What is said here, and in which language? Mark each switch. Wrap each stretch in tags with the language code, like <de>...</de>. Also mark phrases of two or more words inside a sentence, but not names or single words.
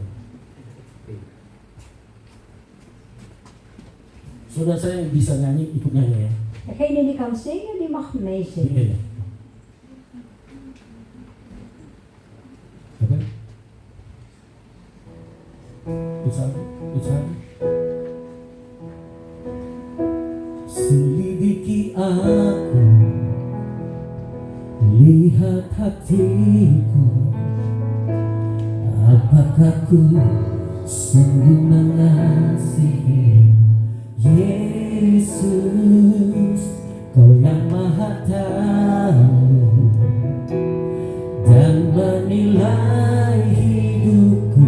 <id>Saudara saya yang bisa nyanyi, ikut nyanyi ya.</id> <nl>Degene die kan zingen, die mag meezingen.</nl> <id>Iya. Apa? Bisa? Selidiki aku, lihat hatiku, apakah ku sungguh mengasihi Yesus, Kau yang Maha Tahu dan menilai hidupku.</id>